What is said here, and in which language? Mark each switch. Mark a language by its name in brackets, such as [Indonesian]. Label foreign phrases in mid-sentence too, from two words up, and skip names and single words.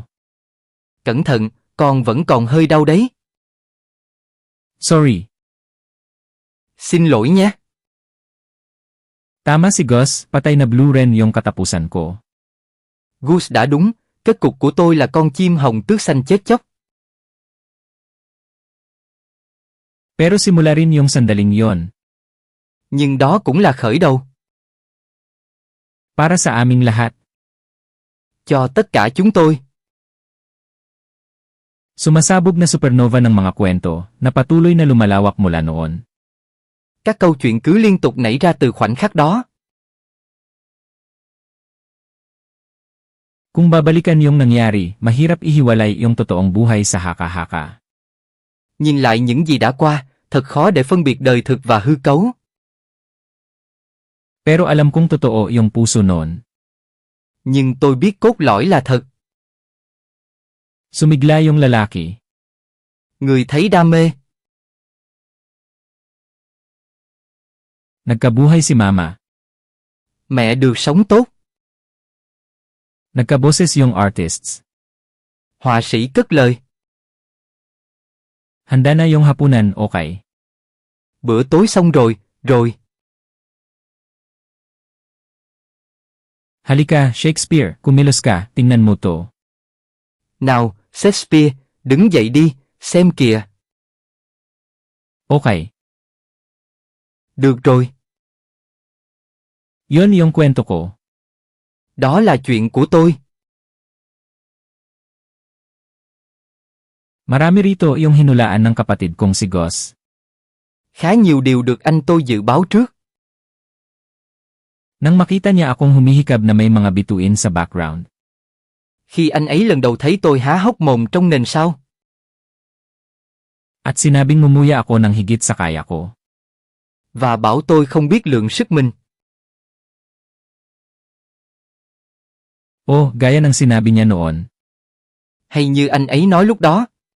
[Vietnamese] Cẩn thận, con vẫn còn hơi đau đấy. Sorry. Xin lỗi nhé. [Filipino] Tama si Gus, patay na [English] blue wren [Filipino] yung katapusan ko. [Vietnamese] Gus đã đúng, kết cục của tôi là con chim hồng tước xanh chết chóc. [Filipino] Pero simula rin yung sandaling yon. [Vietnamese] Nhưng đó cũng là khởi đầu. [Filipino] Para sa aming lahat. [Vietnamese] Cho tất cả chúng tôi. [Filipino] Sumasabog na supernova ng mga kwento na patuloy na lumalawak mula noon. [Vietnamese] Các câu chuyện cứ liên tục nảy ra từ khoảnh khắc đó. [Filipino] Kung babalikan yung nangyari, mahirap ihiwalay yung totoong buhay sa haka-haka. [Vietnamese] Nhìn lại những gì đã qua, thật khó để phân biệt đời thực và hư cấu. [Filipino] Pero alam kong totoo yung puso noon. [Vietnamese] Nhưng tôi biết cốt lõi là thật. [Filipino] Sumigla yung lalaki. [Vietnamese] Người thấy đam mê. [Filipino] Nagkabuhay si mama. [Vietnamese] Mẹ được sống tốt. [Filipino] Nagkaboses yung artists. [Vietnamese] Họa sĩ cất lời. [Filipino] Handa na yung hapunan, okay? [Vietnamese] Bữa tối xong rồi. [Filipino] Halika, Shakespeare, kumilos ka, tingnan mo to. [Vietnamese] Nào, Shakespeare, đứng dậy đi, xem kìa. Okay. Được rồi, [Filipino] Yun yung kwento ko. [Vietnamese] đó là chuyện của tôi. [Filipino] Marami rito yung hinulaan ng kapatid kong si Gus. [Vietnamese] Khá nhiều điều được anh tôi dự báo trước. [Filipino] Nang makita niya akong humihikab na may mga bituin sa background. [Vietnamese] Khi anh ấy lần đầu thấy tôi há hốc mồm trong nền sao. [Filipino] At sinabing mumuya ako ng higit sa kaya ko. [Vietnamese] Và bảo tôi không biết lượng sức mình. [Filipino] O, gaya ng sinabi niya noon. [Vietnamese] Hay như anh ấy nói lúc đó.